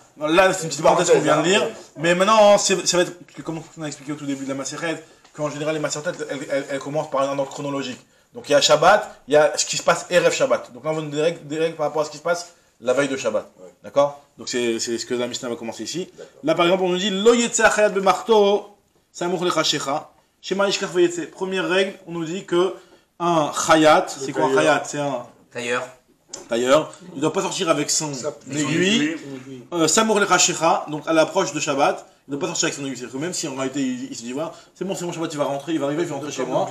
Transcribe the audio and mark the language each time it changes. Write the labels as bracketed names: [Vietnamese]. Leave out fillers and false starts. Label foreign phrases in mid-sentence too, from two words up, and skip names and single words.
[French] Là, c'est une petite parenthèse qu'on vient de lire. Mais maintenant, ça va être... Parce que comme on a expliqué au tout début de la Maseret, qu'en général, les Maseret, elles commencent par un ordre chronologique. Donc, il y a Shabbat, il y a ce qui se passe [Hebrew] ערב שבת. [French] Donc là, on va donner des règles par rapport à ce qui se passe la veille de Shabbat. Ouais. D'accord? Donc, c'est ce que la Mishnah va commencer ici. Là, par exemple, on nous dit [Hebrew] לא יצא החייט במחטו סמוך לחשכה שמא ישכח ויצא. [French] Première règle, on nous dit que un khayat, c'est quoi un khayat? C'est un tailleur. Il ne doit pas sortir avec son aiguille. [Hebrew] סמוך לחשכה, [French] donc à l'approche de Shabbat, il ne doit pas sortir avec son aiguille. C'est-à-dire que même si en réalité il se dit voilà, c'est bon Shabbat, il va rentrer, il va arriver, il va rentrer chez moi.